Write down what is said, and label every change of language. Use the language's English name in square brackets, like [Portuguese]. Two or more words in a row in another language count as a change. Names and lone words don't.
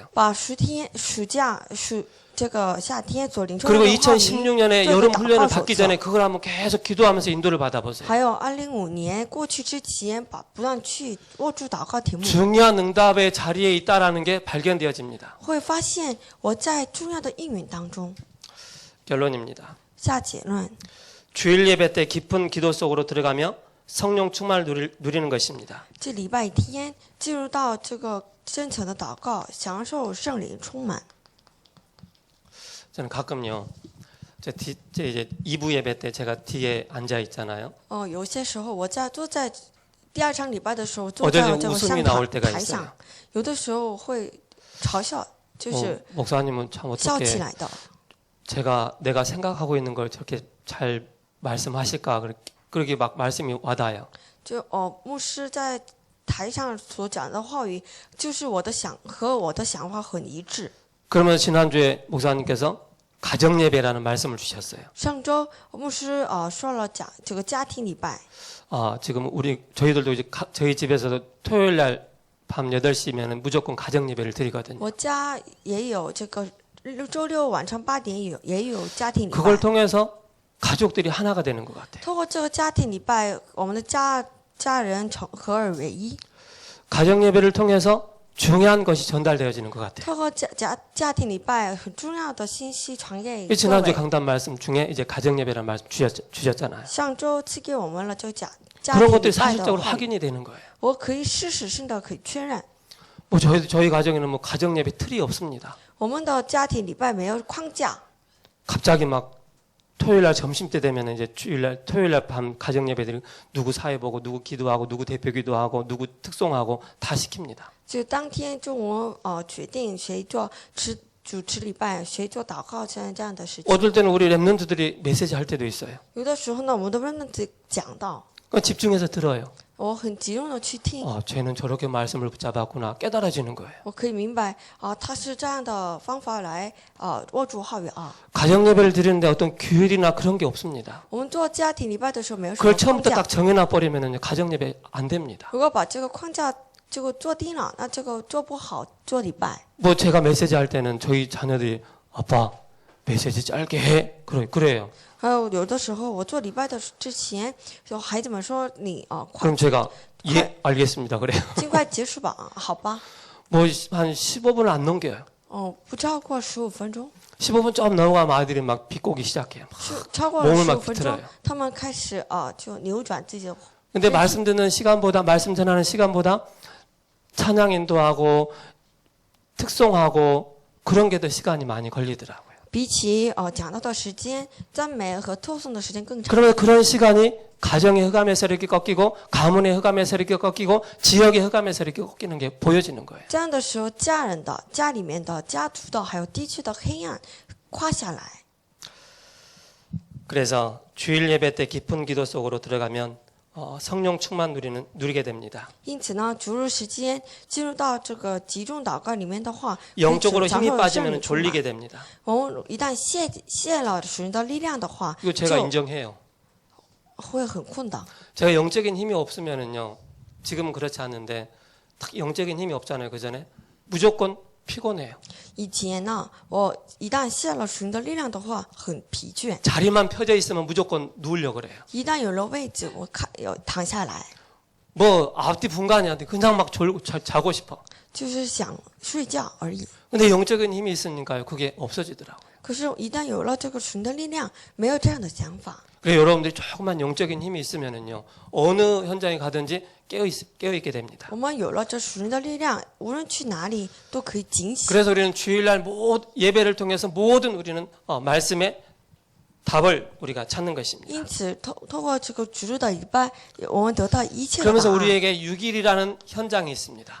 [Chinese] 把暑假这个夏天所领受的 [Korean] 그리고 [Chinese] 话语 [Korean] 2016년에 [Chinese] 做一个 [Korean] 여름 [Chinese] 祷 [Korean] 훈련을 [Chinese] 告手 [Korean] 받기 [Chinese] 册 [Korean] 전에 그걸 한번 계속 기도하면서 인도를 받아보세요. [Chinese] 还有2005年过去之前，不断去握住祷告题目， [Korean] 중요한 응답의 자리에 있다라는 게 발견되어집니다. [Chinese] 会发现我在重要的应允当中。 [Korean] 결론입니다. [Chinese] 下结论， [Korean] 주일 예배 때 깊은 기도 속으로 들어가며 성령 충만을 누리는 것입니다. [Chinese] 这礼拜天进入到这个深层的祷告，享受圣灵充满。 [Korean] 저는 가끔요, 이제 2부 예배 때 제가 뒤에 앉아 있잖아요. [Chinese] 有些时候我坐在第2场礼拜的时候，坐 [Korean] 어쩔 [Chinese] 在 [Korean] 때 [Chinese] 这个 [Korean] 웃음이 [Chinese] 上 [Korean] 나올 때가 [Chinese] 台上 [Korean] 있어요. ， [Chinese] 有的时候会嘲笑，就是 [Korean] 목사님은 참 [Chinese] 笑起 [Korean] 어떻게 [Chinese] 来的。 [Korean] 내가 생각하고 있는 걸 저렇게 잘 말씀하실까 그렇게 막 말씀이 와닿아요. [Chinese] 就牧师在台上所讲的话语，就是我的想法很一致。 [Korean] 그러면 지난주에 목사님께서 가정 예배라는 말씀을 주셨어요. [Chinese] 上周牧师说了讲这个家庭礼拜， [Korean] 지금 저희들도 이제 저희 집에서도 토요일 날 밤 8시면은 무조건 가정 예배를 드리거든요. [Chinese] 我家也有这个周六晚上8点也有家庭礼 [Korean] 그걸 [Chinese] 拜。 [Korean] 통해서 가족들이 하나가 되는 것 같아요. [Chinese] 通过这个家庭礼拜，我们的家人合二为一。 [Korean] 가정 예배를 통해서 중요한 것이 전달되어지는 것 같아요. [Chinese] 透过家庭礼拜，很重要的信息传给各 [Korean] 지난주 [Chinese] 位。 [Korean] 강단 말씀 중에 이제 가정 예배라는 말씀 주셨잖아요. [Chinese] 上周赐给我们了这个家 [Korean] 그런 [Chinese] 庭 [Korean] 것들이 [Chinese] 礼拜的 [Korean] 사실적으로 [Chinese] 话语， [Korean] 확인이 되는 거예요. [Chinese] 我可以事实性的可以确认。 [Korean] 뭐 저희 가정에는 뭐 가정 예배 틀이 없습니다. [Chinese] 我们的家庭礼拜没有框架， [Korean] 갑자기 막 토요일 날 점심 때 되면 이제 토요일 날 밤 가정 예배들이 누구 사회 보고 누구 기도하고 누구 대표 기도하고 누구 특송하고 다 시킵니다. [Chinese] 就当天中午决定谁主持礼拜，谁做祷告，这样的事情。 [Korean] 어떨 때는 우리 랩런트들이 메시지 할 때도 있어요. [Chinese] 有的时候呢，我们都不能讲到， [Korean] 그러니까 집중해서 들어요. [Chinese] 我很集中的去听， [Korean] 쟤는 저렇게 말씀을 붙잡았구나 깨달아지는 거예요. [Chinese] 我可以明白他是这样的方法来握住话语啊。 [Korean] 가정 예배를 드리는데 어떤 규율이나 그런 게 없습니다. [Chinese] 我们做家庭礼拜的时候没有什么 [Korean] 그걸 [Chinese] 框 [Korean] 처음부터 [Chinese] 架， [Korean] 딱 정해놔 버리면 가정 예배 안 됩니다. [Chinese] 如果把这个框架这个做定了，那这个做不好做礼拜。 [Korean] 뭐 제가 메시지 할 때는 저희 자녀들이 아빠 메시지 짧게 해 그래요. [Chinese] 还有的时候我做礼拜的之前，就孩子们说你快 [Korean] 그럼 제가 예 알겠습니다 그래요. [Chinese] 尽快结束吧，好吧。 [Korean] 뭐 한 15분을 안 넘겨요. [Chinese] 不超过15分钟， [Korean] 15분 좀 넘어가면 아이들이 막 비꼬기 시작해요. [Chinese] 超过了 [Korean] 몸을 막 [Chinese] 15分钟 [Korean] 비틀어요. ， [Chinese] 他们开始就扭转自己的。 [Korean] 근데 말씀 듣는 시간보다 말씀 전하는 시간보다 찬양 인도하고 특송하고 그런 게 더 시간이 많이 걸리더라고요. [Chinese] 比起讲到的时间，赞美和特颂的时间更长。 [Korean] 그러면 그런 시간이 가정의 흑암에서 이렇게 꺾이고 가문의 흑암에서 이렇게 꺾이고 지역의 흑암에서 이렇게 꺾이는 게 보여지는 거예요. [Chinese] 这样的时候，家人的、家里面的、家族的，还有地区的黑暗跨下来。 [Korean] 그래서 주일 예배 때 깊은 기도 속으로 들어가면 성령 충만 누리게 됩니다. [Chinese] 因此呢，逐日时间进入到这个集中祷告里面的话， [Korean] 영적으로 [Chinese] 享 [Korean] 힘이 [Chinese] 受圣 [Korean] 빠지면 [Chinese] 灵充满 [Korean] 졸리게 됩니다. [Chinese] 我们一旦泄了属灵的力量的话， [Korean] 이거 제가 [Chinese] 就 [Korean] 인정해요. [Chinese] 会很困的。 [Korean] 제가 영적인 힘이 없으면은요, 지금은 그렇지 않은데 딱 영적인 힘이 없잖아요. 그 전에 무조건 피곤해요. [Chinese] 以前呢，我一旦泄了属灵的力量的话，很疲倦。 [Korean] 자리만 펴져 있으면 무조건 누우려고 그래요. [Chinese] 一旦有了位置，我要躺下来， [Korean] 뭐 앞뒤 분간이 안 돼. 그냥 막 졸고 자고 싶어. [Chinese] 就是想睡觉而已。 [Korean] 근데 영적인 힘이 있으니까요, 그게 없어지더라고요. [Chinese] 可是，一旦有了这个属灵的力量，没有这样的想法。 [Korean] 그래서 여러분들이 조금만 영적인 힘이 있으면은요, 어느 현장에 가든지 깨어 있게 됩니다. [Chinese] 我们有了这属灵的力量，无论去哪里都可以警醒。 [Korean] 그래서 우리는 주일날 예배를 통해서 모든 우리는 말씀의 답을 우리가 찾는 것입니다. [Chinese] 因此，透过这个主日的礼拜，我们得到一切的 [Korean] 그러면서 [Chinese] 答案。 [Korean] 우리에게 6일이라는 현장이 있습니다.